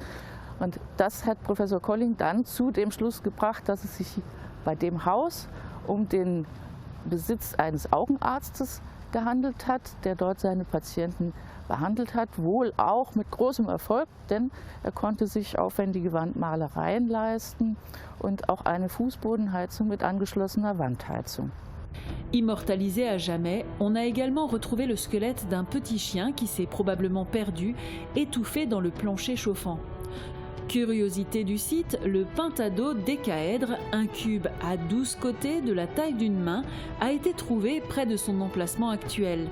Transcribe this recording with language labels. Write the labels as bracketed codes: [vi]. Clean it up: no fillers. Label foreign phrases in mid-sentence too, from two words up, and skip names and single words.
[de] Und das hat Professor Colling dann zu dem Schluss gebracht, dass es sich bei dem Haus um den Besitz eines Augenarztes gehandelt hat, der dort seine Patienten behandelt hat, wohl auch mit großem Erfolg, denn er konnte sich aufwendige Wandmalereien leisten und auch eine Fußbodenheizung mit angeschlossener Wandheizung. [fr] Immortalisé à jamais, on a également retrouvé le squelette d'un petit chien qui s'est probablement perdu, étouffé dans le plancher chauffant. Curiosité du site, le pentado décaèdre, un cube à 12 côtés de la taille d'une main, a été trouvé près de son emplacement actuel.